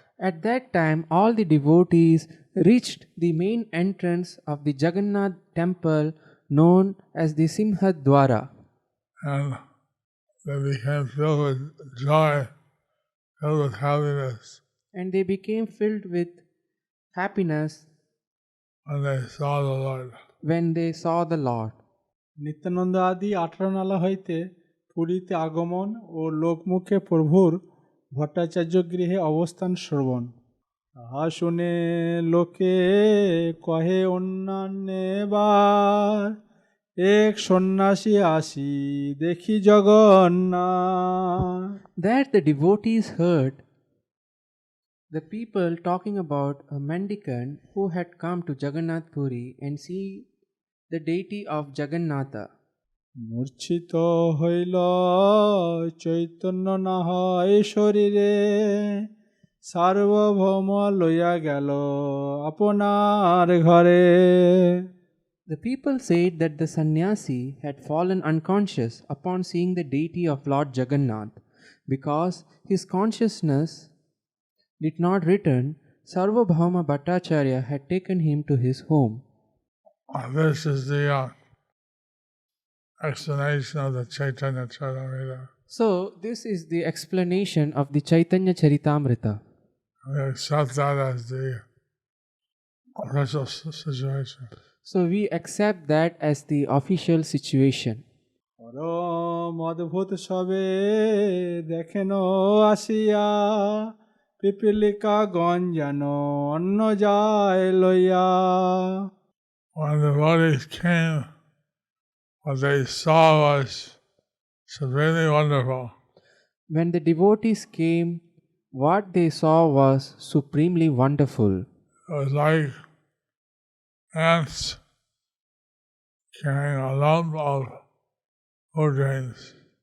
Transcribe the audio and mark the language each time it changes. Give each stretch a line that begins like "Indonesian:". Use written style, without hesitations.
English: At that time, all the devotees reached the main entrance of the Jagannath temple known as the Simhadwara. And they became filled with joy, filled with happiness And they became filled with happiness when they saw the Lord. when they saw the Lord.
Bangla: Nityananda আদি 18 নালা হইতে পুরীতে আগমন ও লোকমুখে প্রভুর ভট্টাচার্য গৃহে অবস্থান শ্রবণ. তাহা শুনে লোকে কহে অন্যান্যবার এক সন্ন্যাসী আসি দেখি Jagannath.
English: There the devotees heard the people talking about a mendicant who had come to Jagannath Puri and see the deity of Jagannatha.
Bangla: মূর্ছিত হইল চৈতন্য না হয় শরীরে, সার্বভৌম লইয়া গেল আপনার ঘরে।
English: The people said that the sannyasi had fallen unconscious upon seeing the deity of Lord Jagannath. Because his consciousness did not return, Sarvabhauma Bhattacharya had taken him to his home. This is the explanation of the Chaitanya Charitamrita. So, this is the explanation of the Chaitanya Charitamrita. We accept that as the official situation. So, we accept that as the official situation.
Bangla: পরম অদ্ভুত সবে দেখেন আসিয়া, পিপিলিকা গঞ্জান অন্য যায় লইয়া।
English: When the devotees came, what they saw was severely wonderful. When the devotees came, what they saw was supremely wonderful. It was like ants carrying a lump of food grains.